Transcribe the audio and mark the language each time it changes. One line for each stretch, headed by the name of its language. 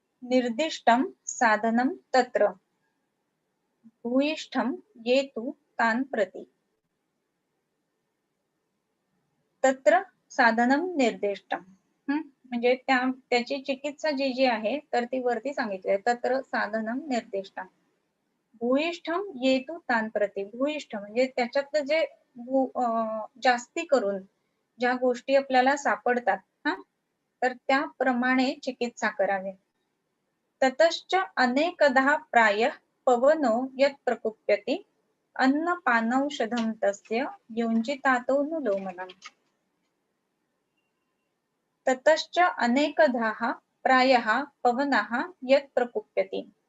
Sanskrit: निर्दिष्टं साधनं तत्र भूयिष्ठं येतु तान् प्रति. तत्र साधनं निर्दिष्टं.
Marathi: म्हणजे त्याची चिकित्सा जी जी आहे तर ती वरती सांगितली आहे.
Sanskrit: तत्र साधनं निर्दिष्टं. भूयिष्ठं येतु तान् प्रति.
Marathi: भूयिष्ठ म्हणजे त्याच्यातलं जे जास्ती करून ज्या गोष्टी आपल्याला सापडतात हा तर त्याप्रमाणे चिकित्सा करावी.
Sanskrit: ततश्च अनेकधा प्रायः पवनो यत् प्रकुप्यति अन्नपानौषधं तस्य युञ्जितातोऽनुलोमनम्. ततश्च अनेकधाः प्रायः पवनः यत् प्रकुप्यति.